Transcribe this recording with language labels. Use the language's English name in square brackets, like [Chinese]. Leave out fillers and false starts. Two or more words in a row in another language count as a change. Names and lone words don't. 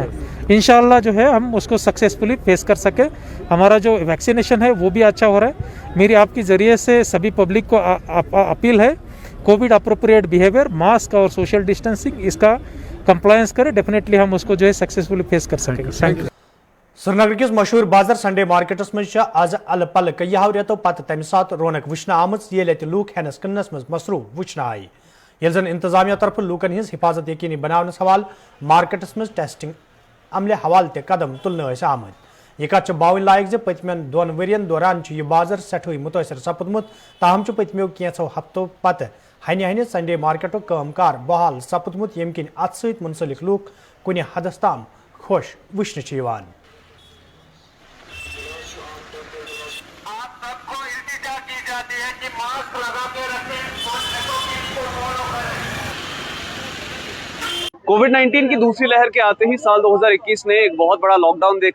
[Urdu] انشاءاللہ جو ہے ہم اس کو [English] successfully face [Urdu] کر سکیں. ہمارا جو ویکسینیشن ہے وہ بھی اچھا ہو رہا ہے. میری آپ کے ذریعے سے سبھی پبلک کو اپیل ہے [English] Covid appropriate behaviour mask [Urdu] اور [English] social distancing [Urdu] اس کا کمپلائنس کرے. ڈیفینیٹلی ہم اس کو جو ہے [English] successfully face [Urdu] کر سکیں گے. [English] thank you. [Kashmiri] سرینگر کس مشہور بازر [English] Sunday markets [Kashmiri] مز آز ال پل کہو ریتو پتہ تمہ سات رونق وچھنہ آمت یل ات لوک ہینس کننس مز مصروف وچھنہ آئی. یل زن انتظامیہ طرف لوکن ہز حفاظت یقینی بناونس حوالہ مارکیٹس مز ٹیسٹنگ عملہ حوالہ تہ قدم تلنے آمت. یہ کت باون لائق ز پتمین 2 ورین دوران یہ بازر سٹھے متاثر سپدمت. تاہم پتمیو کینچو ہفتو پتہ ہنہ ہنہ سنڈے مارکیٹو کام کار بحال سپدمت یم کن ات ست منسلک لوک کن حدس تام خوش وچھنہ. [Urdu] کووڈ 19 کی دوسری لہر کے آتے ہی سال 2021 نے ایک بہت بڑا لاک ڈاؤن دیکھا.